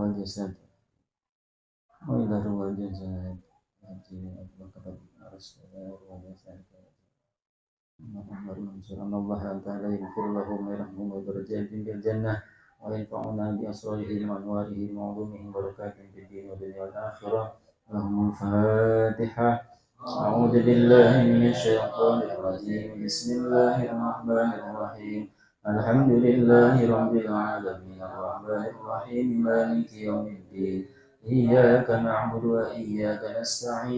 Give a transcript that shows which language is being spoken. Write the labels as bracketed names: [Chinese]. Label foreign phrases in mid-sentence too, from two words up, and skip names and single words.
[Arabic] الجسد وإلى روح الجسد Haji Abu Bakar Rasulullah وجسد Muhammad Mansur الله تعالى يغفر لهم ويرحمهم ودرجاتهم في الجنة وينفعنا بأسرارهم وأنوارهم وعلومهم بركاتهم في الدين والدنيا والآخرة. اللهم الفاتحة. أعوذ بالله من الشيطان الرجيم. بسم الله الرحمن الرحيم. الحمد لله رب العالمين. الرحمن الرحيم. مالك يوم الدين. إياك نعبد وإياك نستعين.